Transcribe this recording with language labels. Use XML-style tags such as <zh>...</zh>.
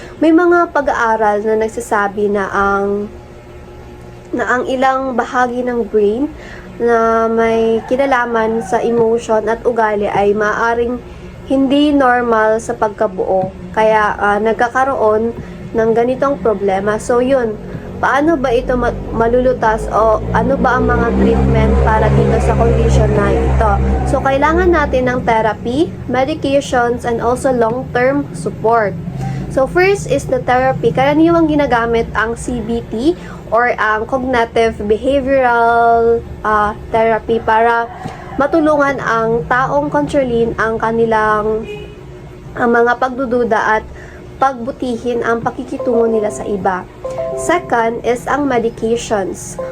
<tl>May mga pag-aaral na nagsasabi na ang ilang bahagi ng brain na may kinalaman sa emotion at ugali ay maaaring hindi normal sa pagkabuo. Kaya nagkakaroon ng ganitong problema. So yun, paano ba ito malulutas o ano ba ang mga treatment para dito sa condition na ito?</tl> <en>So,</en> <tl>kailangan natin ng</tl> <en>therapy, medications, and also long-term support. So, first is the therapy.</en> <tl>Karaniwang ginagamit ang CBT or ang cognitive behavioral therapy para matulungan ang taong kontrolin ang kanilang mga pagdududa at pagbutihin ang pakikitungo nila sa iba.</tl> <en>Second is ang medications.</en>